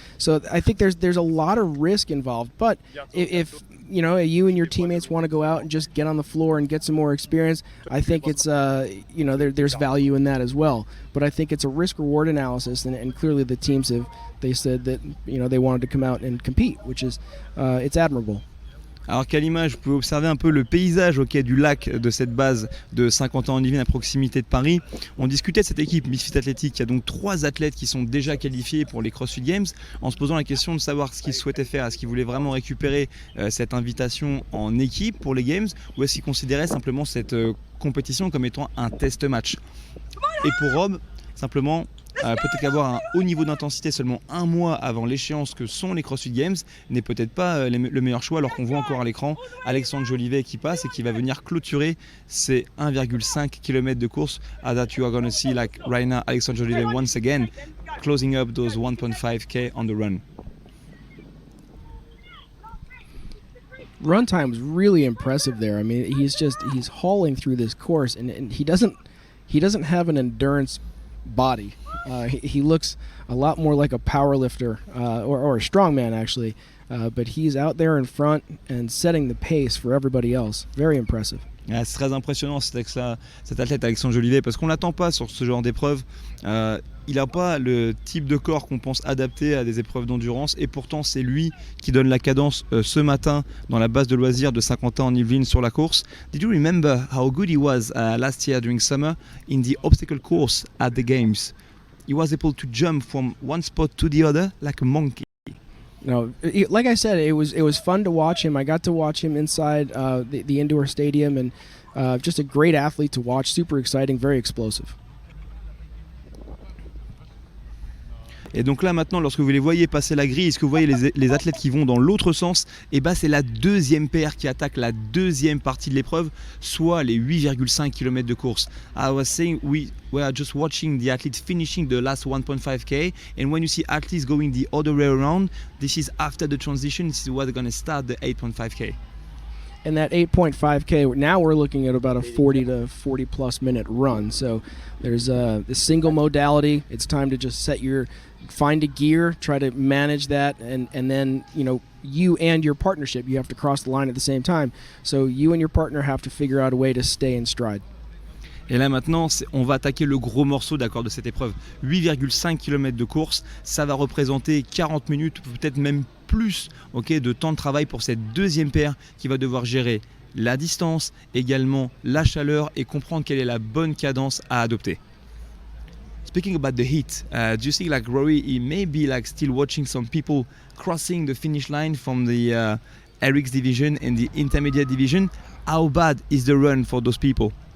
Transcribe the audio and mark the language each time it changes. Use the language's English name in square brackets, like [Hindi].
[English] So I think there's a lot of risk involved. But if you and your teammates want to go out and just get on the floor and get some more experience, I think it's there's value in that as well. But I think it's a risk-reward analysis, and clearly the teams they said that they wanted to come out and compete, which is it's admirable. [French] Alors qu'à l'image, vous pouvez observer un peu le paysage au quai du lac de cette base de Saint-Quentin-en-Yvelines à proximité de Paris. On discutait de cette équipe Misfit Athletic. Il y a donc 3 athlètes qui sont déjà qualifiés pour les CrossFit Games, en se posant la question de savoir ce qu'ils souhaitaient faire. Est-ce qu'ils voulaient vraiment récupérer cette invitation en équipe pour les Games, ou est-ce qu'ils considéraient simplement cette compétition comme étant un test match? Et pour Rob, simplement, peut-être qu'avoir un haut niveau d'intensité seulement un mois avant l'échéance que sont les CrossFit Games n'est peut-être pas le meilleur choix, alors qu'on voit encore à l'écran Alexandre Jolivet qui passe et qui va venir clôturer ces 1,5 km de course. [English] That you are going to see like right now Alexandre Jolivet once again closing up those 1.5k on the run. Run time is really impressive there. I mean, he's hauling through this course, and he doesn't have an endurance body. He looks a lot more like a power lifter or a strongman actually, but he's out there in front and setting the pace for everybody else. Very impressive. [French] C'est très impressionnant cet athlète Alexandre Jolivet, parce qu'on ne l'attend pas sur ce genre d'épreuve. Il n'a pas le type de corps qu'on pense adapté à des épreuves d'endurance, et pourtant c'est lui qui donne la cadence ce matin dans la base de loisirs de Saint-Quentin-en-Yvelines sur la course. [English] Did you remember how good he was last year during summer in the obstacle course at the games? He was able to jump from one spot to the other like a monkey. Like I said, it was fun to watch him. I got to watch him inside the indoor stadium, and just a great athlete to watch. Super exciting, very explosive. [French] Et donc là maintenant, lorsque vous les voyez passer la grille, est-ce que vous voyez les athlètes qui vont dans l'autre sens? Et bah c'est la deuxième paire qui attaque la deuxième partie de l'épreuve, soit les 8,5 km de course. [English] I was saying we are just watching the athletes finishing the last 1.5k, and when you see athletes going the other way around, this is after the transition. This is where they're going to start the 8.5k. And that 8.5K, now we're looking at about a 40 to 40 plus minute run. So there's a single modality. It's time to just find a gear, try to manage that, and then, you and your partnership, you have to cross the line at the same time. So you and your partner have to figure out a way to stay in stride. [French] Et là maintenant, on va attaquer le gros morceau de cette épreuve. 8,5 km de course, ça va représenter 40 minutes, peut-être même plus de temps de travail pour cette deuxième paire qui va devoir gérer la distance, également la chaleur, et comprendre quelle est la bonne cadence à adopter. [English] Speaking about the heat, do you think like Rory, he may be like still watching some people crossing the finish line from the RX division and the intermediate division? How bad is the run for those people?